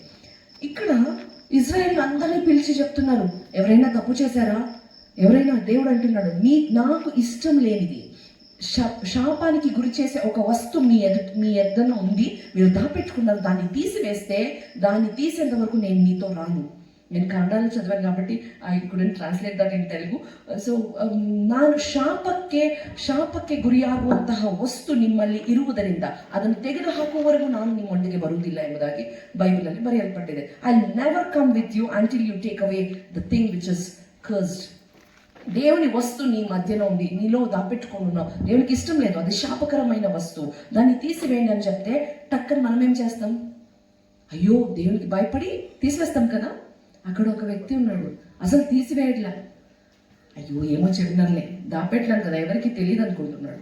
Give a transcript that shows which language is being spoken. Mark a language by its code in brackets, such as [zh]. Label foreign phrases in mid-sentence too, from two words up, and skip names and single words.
[te] ఇక్కడ ఇజ్రాయేల్ అందరినీ పిలిచి చెప్తున్నారు, ఎవరైనా తప్పు చేశారా, ఎవరైనా దేవుడు అంటున్నాడు నాకు ఇష్టం లేనిది శాపానికి గురి చేసే ఒక వస్తువు మీ ఎద్దన ఉంది, మీరు దాపెట్టుకున్నారు, దాన్ని తీసివేస్తే దాన్ని తీసేంత వరకు నేను మీతో రాను. నేను ಕನ್ನಡದಲ್ಲಿ చదివాను కాబట్టి [en] I couldn't translate that in Telugu. [kn] ಸೊ ನಾನು ಶಾಪಕ್ಕೆ ಗುರಿಯಾಗುವಂತಹ ವಸ್ತು ನಿಮ್ಮಲ್ಲಿ ಇರುವುದರಿಂದ ಅದನ್ನು ತೆಗೆದುಹಾಕುವವರೆಗೂ ನಾನು ನಿಮ್ಮೊಂದಿಗೆ ಬರುವುದಿಲ್ಲ ಎಂಬುದಾಗಿ ಬೈಬಲಲ್ಲಿ ಬರೆಯಲ್ಪಟ್ಟಿದೆ. [en] I never come with you until you take away the thing which is cursed. [te] దేవుని వస్తువు నీ మధ్యలో ఉంది, నీలో దాపెట్టుకున్నావు, దేవునికి ఇష్టం లేదు, అది శాపకరమైన వస్తువు, దాన్ని తీసివేయండి అని చెప్తే టక్కని మనం ఏం చేస్తాం, అయ్యో దేవునికి భయపడి తీసివేస్తాం కదా. అక్కడ ఒక వ్యక్తి ఉన్నాడు, అసలు తీసివేయట్లా. అయ్యో ఏమో చెప్పినారులే, దాపెట్టాను కదా, ఎవరికి తెలియదు అనుకుంటున్నాడు.